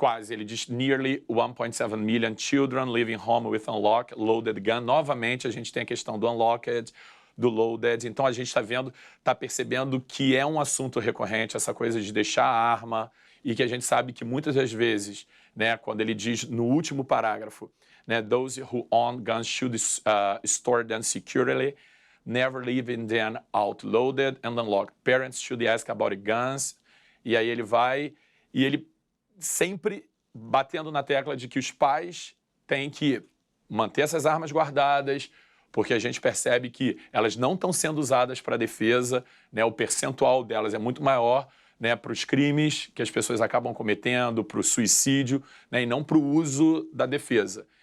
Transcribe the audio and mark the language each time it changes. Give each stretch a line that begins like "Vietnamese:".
Portuguese: Ele diz
English: nearly 1.7 million children living home with unlocked, loaded gun.
Portuguese: Novamente, a gente tem a questão do unlocked, do loaded. Então a gente está percebendo que é um assunto recorrente, essa coisa de deixar a arma, e que a gente sabe que muitas das vezes, né, quando ele diz no último parágrafo, né,
English: those who own guns should store them securely, never leaving them outloaded and unlocked. Parents should ask about guns.
Portuguese: E aí ele vai, e ele sempre batendo na tecla de que os pais têm que manter essas armas guardadas, porque a gente percebe que elas não estão sendo usadas para defesa, né? O percentual delas é muito maior, né, para os crimes que as pessoas acabam cometendo, para o suicídio, né, e não para o uso da defesa.